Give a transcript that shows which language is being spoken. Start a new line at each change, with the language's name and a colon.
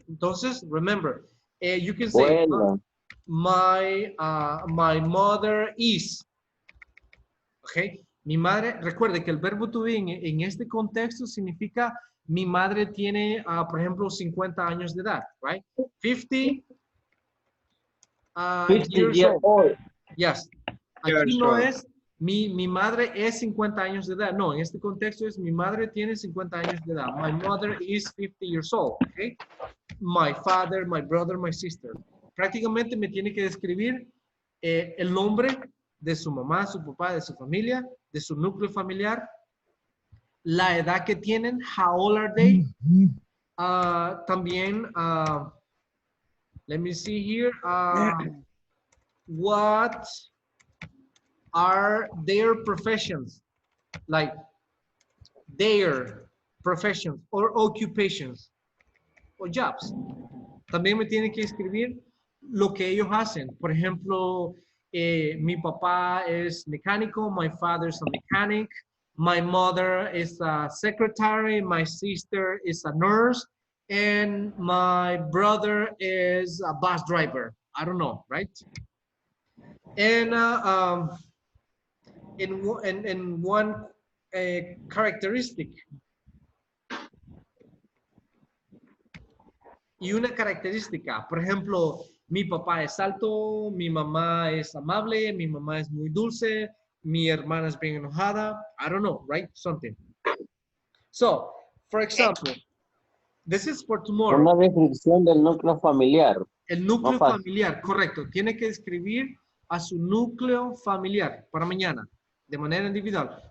English: Entonces, remember, you can say, my mother is. Okay.
Spanish: Mi madre, recuerde que el verbo to be en este contexto significa mi madre tiene, por ejemplo, 50 años de edad, right? 50, 50
English: years old. Yes. Aquí Years no old.
Spanish: es mi madre es 50 años de edad. No, en este contexto es mi madre tiene 50 años de edad.
English: My mother is 50 years old. Okay? My father, my brother, my sister.
Spanish: Prácticamente me tiene que describir el nombre de su mamá, su papá, de su familia, de su núcleo familiar, la edad que tienen,
English: how old are they. También, let me see here, what are their professions, like their professions or occupations or jobs.
Spanish: También me tiene que escribir lo que ellos hacen. Por ejemplo, mi papá es mecánico,
English: my father is a mechanic, my mother is a secretary, my sister is a nurse, and my brother is a bus driver. I don't know, right? And in one characteristic.
Spanish: Y una característica, por ejemplo, mi papá es alto, mi mamá es amable, mi mamá es muy dulce, mi hermana es bien enojada.
English: I don't know, right? Something. So, for example, this is for tomorrow.
Spanish: Una descripción del núcleo familiar. El núcleo familiar, correcto. Tiene que describir a su núcleo familiar para mañana, de manera individual.